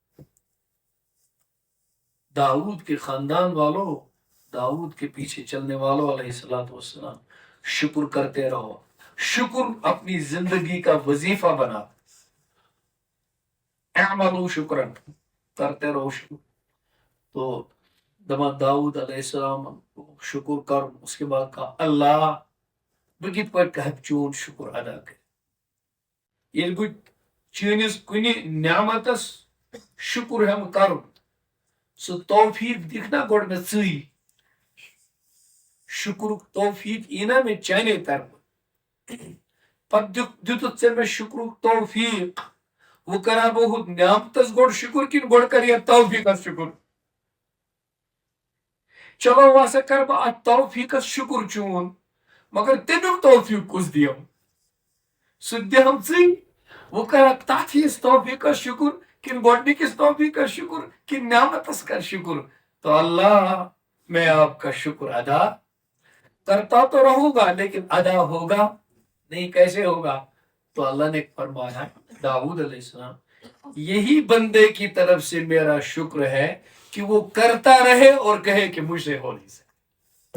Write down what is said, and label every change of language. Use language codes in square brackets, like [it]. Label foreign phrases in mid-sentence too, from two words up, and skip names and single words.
[ur] داؤد کے خاندان والوں، داؤد کے پیچھے چلنے والوں [ar] علیہ الصلوۃ والسلام [ur] شکر کرتے رہو. شکر اپنی زندگی کا وظیفہ بنا. [ar] اعملوا شکرا، [ur] کرتے رہو شکر. [ks] تو دپان داؤد [ar] علیہ السلام [ks] شکر کر. [ur] اس کے بعد کہا [ks] اللہ بہ کت پٲٹھۍ ہیٚکہٕ چون شکر ادا کٔرِتھ. ییٚلہِ بہٕ چٲنِس کُنہِ نعمتس شکر ہٮ۪مہٕ کرُن، سُہ توفیق دِکھ نا گۄڈٕ مےٚ ژٕے. شکرُک توفیق یی نا مےٚ چانے طرفہٕ، پتہٕ دِتُتھ ژےٚ مےٚ شکرُک توفیق. وۄنۍ کرا بہٕ ہُتھ نعمتس گۄڈٕ شکر کِنہٕ گۄڈٕ کرٕ یتھ توفیقس شکر؟ چلو وۄنۍ ہسا کرٕ بہٕ اتھ توفیقس شکر چون، مگر تمیُک توفیق کُس دِیم؟ سُہ دِہم ژٕے. وۄنۍ کرکھ تتھ ہِوِس توفیقس شکر کِنہٕ گۄڈنِکِس توفیقس شکر کِنہٕ نعمتس کر شکر؟ [ur] تو اللہ میں آپ کا شکر ادا کرتا تو رہوں گا لیکن ادا ہوگا نہیں. کیسے ہوگا؟ تو اللہ نے فرمایا داؤد [ar] علیہ السلام [ur] یہی بندے کی طرف سے میرا شکر ہے کہ وہ کرتا رہے اور کہے کہ مجھ سے ہو نہیں سکتا.